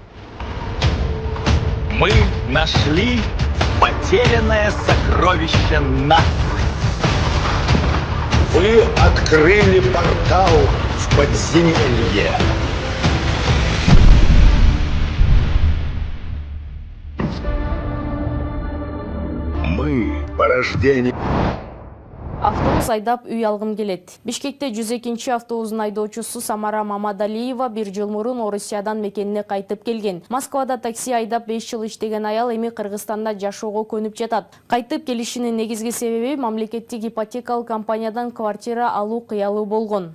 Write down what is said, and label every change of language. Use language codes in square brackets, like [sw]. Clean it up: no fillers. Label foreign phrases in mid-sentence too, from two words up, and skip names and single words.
[ru] Мы нашли потерянное сокровище нации. Вы открыли портал в подземелье. Мы порождение. [ky] Автобус айдап үй алгым келет. Бишкекте 102-чи автобустун айдоочусу Самара Мамадалиева 1 жыл мурун Орусиядан мекенине кайтып келген. Москвада такси айдап 5 жыл иштеген аял эми Кыргызстанда жашоого көнүп жатат. Кайтып келишинин негизги себеби мамлекеттик ипотекалык компаниядан квартира алуу кыялуу болгон.